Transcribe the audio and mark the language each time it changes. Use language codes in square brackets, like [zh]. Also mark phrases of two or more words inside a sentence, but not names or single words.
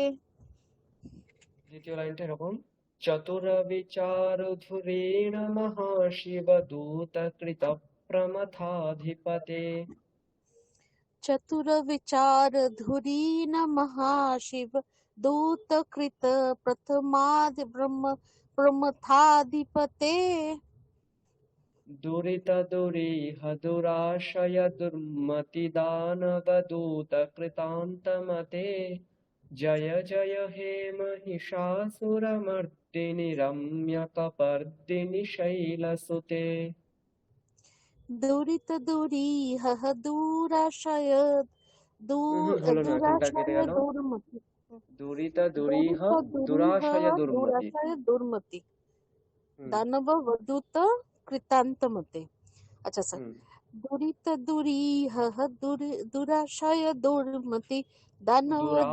[bn] দ্বিতীয় লাইনটা এরকম, [sa] চতুর বিচার ধুরেণ মহাশিব দূত কৃত প্রমথাধিপতে। চতুর বিচার ধুরীণ মহাশিব দূতকৃত প্রথমাধি ব্রহ্ম প্রমথাধিপতে। দুরিত দুরিহ দুরাশয় দুর্মতি দানবদূত কৃতান্তমতে জয় জয় হে মহিষাসুরমর্দিনি রম্যকপর্দিনি শৈলসুতে। দুরিত দুরিহ দুরাশয় [bn] হলো না, তিনটা কেটে [sa] দুরাশয় [bn] গেল। [sa] দুর্মতি দুরিত দুরিহ দুরাশয় দুর্মতি দুরাশয় দুর্মতি দানবদূত কৃতান্তমতে। [bn] আচ্ছা স্যার, [sa] দুরিত দুরিহ দুরাশয় দুর্মতি দানবদূত।